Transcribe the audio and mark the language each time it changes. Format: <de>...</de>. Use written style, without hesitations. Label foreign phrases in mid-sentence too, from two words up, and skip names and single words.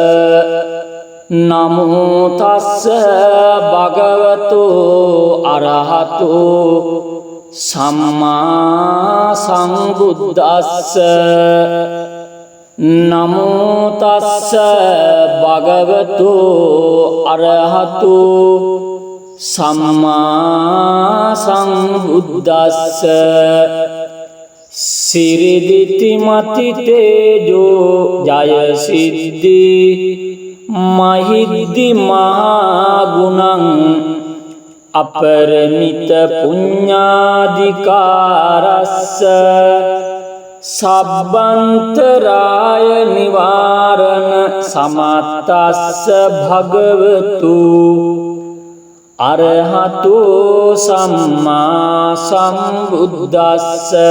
<pi>නමෝ තස්ස භගවතු අරහතු සම්මා සම්බුද්දස්ස. නමෝ තස්ස භගවතු අරහතු සම්මා සම්බුද්දස්ස. සිරිදිති මති තේජෝ ජය සිද්ධි මහිද්දි මහා ගුණං අපරිමිත පුඤ්ඤාධිකාරස්ස සබ්බන්තරාය නිවාරණ සමත්තස්ස භගවතු අරහතු සම්මා සම්බුද්දස්ස.</pi>